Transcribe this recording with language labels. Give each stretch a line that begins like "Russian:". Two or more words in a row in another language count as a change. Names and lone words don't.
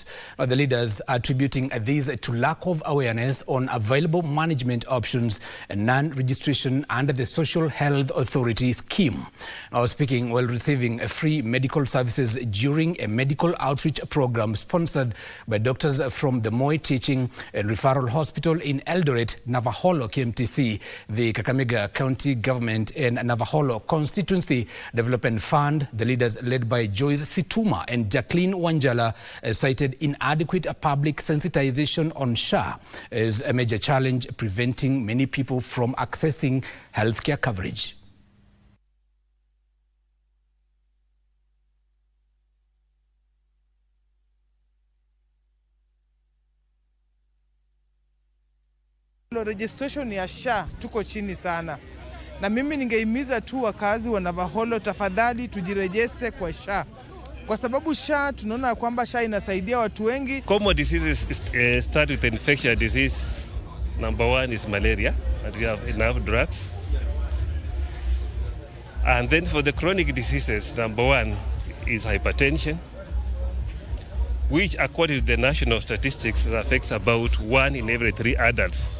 English: The leaders are attributing this to lack of awareness on available management options and non-registration under the Social Health Authority scheme. Speaking while receiving free medical services during a medical outreach program sponsored by doctors from the Moi Teaching and Referral Hospital in Eldoret, Navaholo KMTC, the Kakamega County Government and Navaholo Constituency Development Fund, the leaders led by Joyce Situma and Jacqueline Wanjala cited inadequate public sensitization on SHA as a major challenge preventing many people from accessing healthcare coverage.
Swahili: Registration ya SHA tuko chini sana. Na mimi ningehimiza tu wakazi wa Navaholo, tafadhali tujirejeste kwa SHA. Kwa sababu SHA tunaona kwamba SHA inasaidia watu wengi.
English: Common diseases start with infectious disease. Number one is malaria, and we have enough drugs. And then for the chronic diseases, number one is hypertension, which according to the national statistics affects about 1 in every 3 adults.